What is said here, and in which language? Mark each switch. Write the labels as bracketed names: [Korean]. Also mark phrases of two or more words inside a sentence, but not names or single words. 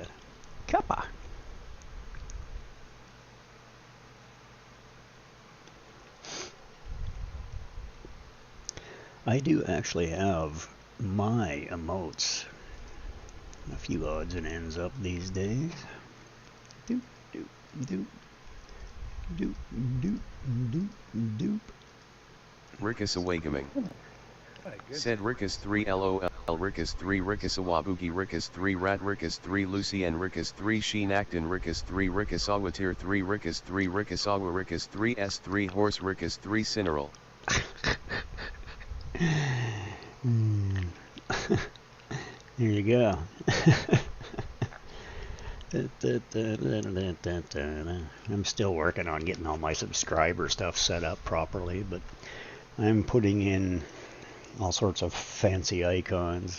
[English] Kappa. I do actually have my emotes. A few odds and ends up these days. Doop, doop, doop. Doop, doop, doop, doop. Rickus Awakening. Said Rickus 3 LOL, Rickus 3 Rickus Awabuki, Rickus 3 Rat, Rickus 3 Lucy, and Rickus 3 Sheen Acton, Rickus 3 Rickus Awatir 3 Rickus 3 Rickus Awa, Rickus 3 S3 Horse, Rickus 3 Cineral. There you go. I'm still working on getting all my subscriber stuff set up properly, but I'm putting in all sorts of fancy icons.